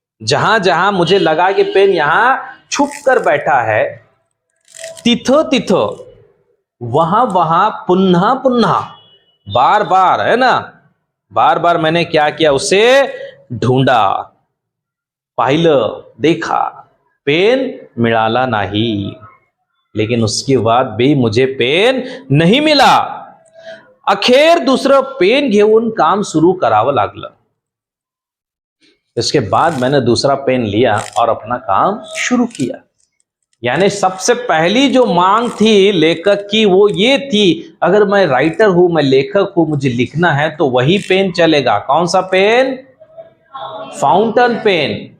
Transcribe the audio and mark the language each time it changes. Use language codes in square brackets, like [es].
[hi] जहां जहां मुझे लगा कि पेन यहां छुप कर बैठा है, [mr] तिथं तिथं, [hi] वहां वहां, [mr] पुन्हा पुन्हा, [hi] बार बार, है ना, बार बार मैंने क्या किया, उसे ढूंढा, पाहिलं, देखा, [mr] पेन मिळाला नाही। [hi] लेकिन उसके बाद भी मुझे पेन नहीं मिला। [mr] अखेर दुसरं पेन घेऊन काम सुरू करावं लागलं। [hi] इसके बाद मैंने दूसरा पेन लिया और अपना काम शुरू किया। यानी सबसे पहली जो मांग थी लेखक की वो ये थी, अगर मैं राइटर हूं, मैं लेखक हूं, मुझे लिखना है तो वही पेन चलेगा। कौन सा पेन? Fountain pen.